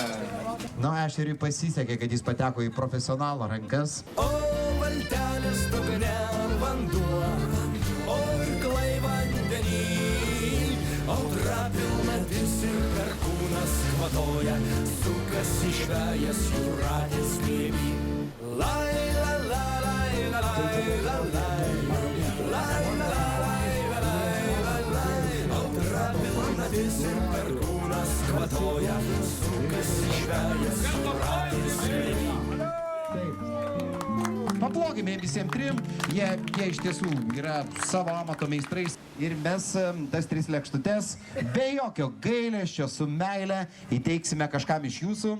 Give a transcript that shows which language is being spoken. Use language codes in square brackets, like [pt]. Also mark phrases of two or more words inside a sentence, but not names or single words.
[lt] Na, ešeriui pasisekė, kad jis pateko į profesionalo rankas. O valtelės dugne vanduo, o irklai vandenį, audra pilnatis ir perkūnas kvatoja, sukasi žvejas jūratės glėby. Lai la la lai la lai la lai lai la lai, audra pilnatis ir perkūnas kvatoja, sukasi žvejas jūratės glėby. paplokime visiems trim, jie iš tiesų yra savo amato meistrais. Ir mes tas 3 lėkštutes be jokio gailesčio su meile įteiksime kažkam iš jūsų.